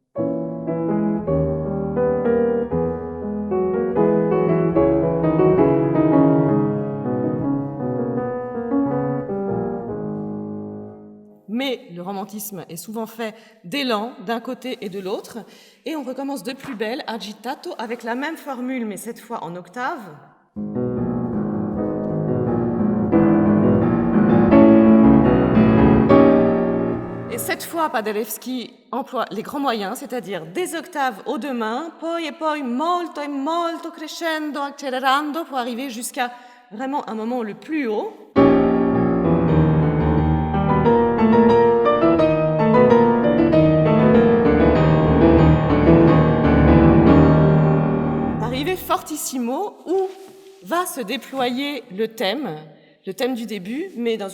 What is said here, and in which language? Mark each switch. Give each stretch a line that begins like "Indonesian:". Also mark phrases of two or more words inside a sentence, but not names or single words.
French: Mais le romantisme est souvent fait d'élan d'un côté et de l'autre, et on recommence de plus belle, agitato, avec la même formule, mais cette fois en octave. Et cette fois, Paderewski emploie les grands moyens, c'est-à-dire des octaves aux deux mains,
Italian: poi e poi molto e molto crescendo, accelerando,
French: pour arriver jusqu'à vraiment un moment le plus haut. Arrivé fortissimo, où va se déployer le thème du début, mais dans